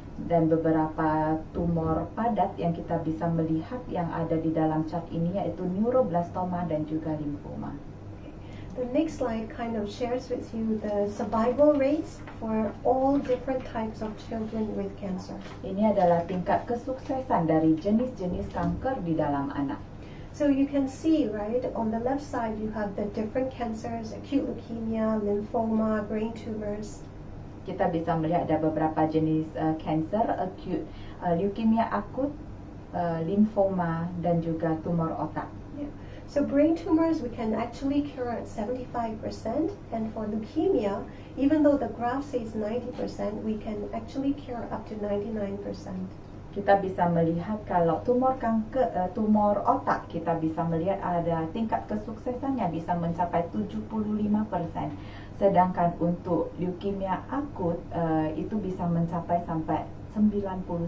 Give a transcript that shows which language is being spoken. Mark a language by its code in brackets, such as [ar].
[id] Dan beberapa tumor padat yang kita bisa melihat yang ada di dalam chart ini yaitu neuroblastoma dan juga limfoma. [en] The next slide kind of shares with you the survival rates for all different types of children with cancer. [id] Ini adalah tingkat kesuksesan dari jenis-jenis kanker di dalam anak. [en] So you can see, right, on the left side you have the different cancers, acute leukemia, lymphoma, brain tumors. [id] Kita bisa melihat ada beberapa jenis cancer, acute leukemia akut, lymphoma, dan juga tumor otak. [en] Yeah. So brain tumors we can actually cure at 75%, and for leukemia, even though the graph says 90%, we can actually cure up to 99%. [id] Kita bisa melihat kalau tumor tumor otak, kita bisa melihat ada tingkat kesuksesannya bisa mencapai 75%. Sedangkan untuk leukemia akut itu bisa mencapai sampai 99%.